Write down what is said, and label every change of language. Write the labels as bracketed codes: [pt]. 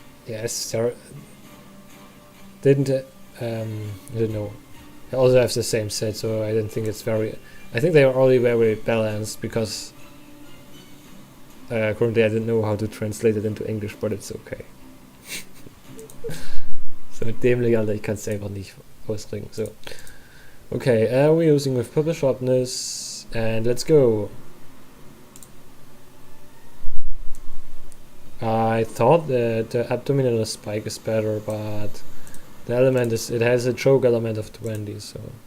[en] yes, there didn't I don't know. I also have the same set, so I don't think it's very. I think they are only very balanced because currently I didn't know how to translate it into English, but it's okay. [de] So dämlich, Alter, ich kann es einfach nicht ausdrücken. [en] So, okay, we're using with purple sharpness, and let's go. I thought that the Abominable Spike is better, but the element is, it has a choke element of 20, so.